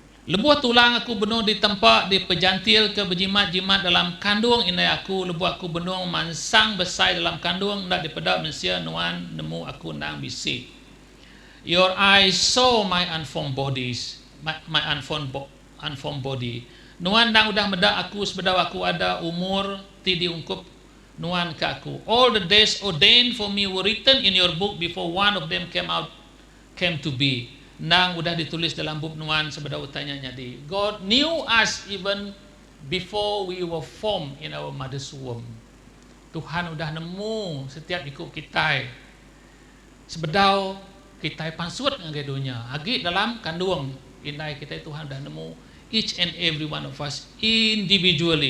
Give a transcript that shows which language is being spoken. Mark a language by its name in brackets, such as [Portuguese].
[Iban] Lebuh tulang aku benung di tempat di pejantil ke berjimat-jimat dalam kandung inai aku. Lebuh aku benung mansang besai dalam kandung nak dipedak manusia nuan nemu aku nang bisi. [English] Your eyes saw my unformed bodies, my unformed body. [Iban] Nuan nang udah medak aku sebedau aku ada umur ti diungkup nuan ke aku. [English] All the days ordained for me were written in your book before one of them came to be. [Iban] Nang udah ditulis dalam buku nuan sebeda utanya nyadi. [English] God knew us even before we were formed in our mother's womb. [Iban] Tuhan udah nemu setiap ikut kita. Sebedau kita pansut ngai dunia. Agi dalam kandung inai kita Tuhan udah nemu [English] each and every one of us individually.